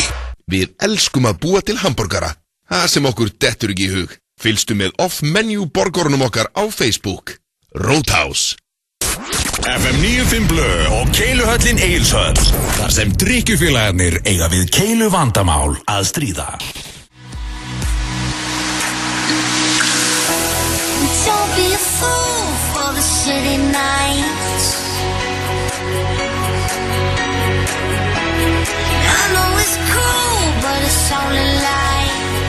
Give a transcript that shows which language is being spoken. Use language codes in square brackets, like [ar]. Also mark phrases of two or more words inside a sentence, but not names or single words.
[is] Við elskum að búa til hambúrgara. Það sem okkur dettur ekki í hug. Fylgstu með off-menu borgorunum okkar á Facebook. Roadhouse. FM 95 Blö og Keiluhöllin Egilshöll. Þar sem drykkjufélagarnir eiga við keilu vandamál að stríða. [en] Don't be a fool for the city nights. I know it's cool, but it's only light.